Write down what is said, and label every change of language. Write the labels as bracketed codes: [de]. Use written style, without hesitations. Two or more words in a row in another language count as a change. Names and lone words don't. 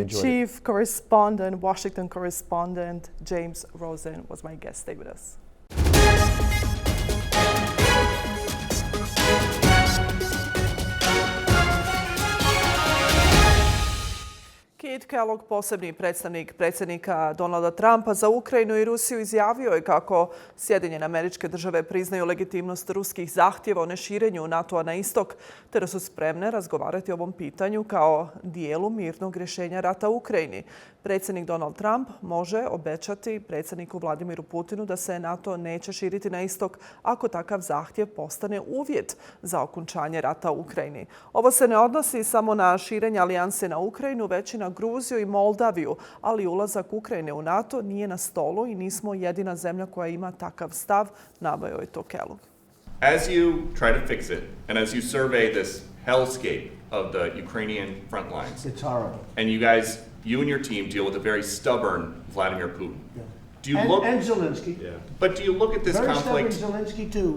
[en] Chief Correspondent, Washington Correspondent James Rosen was my guest. Stay with us. Kit Kellogg, [bs] posebni predstavnik predsjednika Donalda Trumpa za Ukrajinu i Rusiju, izjavio je kako Sjedinjene Američke Države priznaju legitimnost ruskih zahtjeva o neširenju NATO-a na istok, te da su spremne razgovarati o ovom pitanju kao dijelu mirnog rješenja rata u Ukrajini. Predsjednik Donald Trump može obećati predsjedniku Vladimiru Putinu da se NATO neće širiti na istok ako takav zahtjev postane uvjet za okončanje rata u Ukrajini. Ovo se ne odnosi samo na širenje alijanse na Ukrajinu, već i na Gruziju i Moldaviju, ali ulazak Ukrajine u NATO nije na stolu i nismo jedina zemlja koja ima takav stav, naveo je to Kellogg. [en] As you try to fix it, and as you survey this hellscape of the Ukrainian front lines, it's horrible. And you and your team deal with a very stubborn Vladimir Putin. Yeah. Do you look and Zelensky? Yeah. But do you look at this very conflict Zelensky too.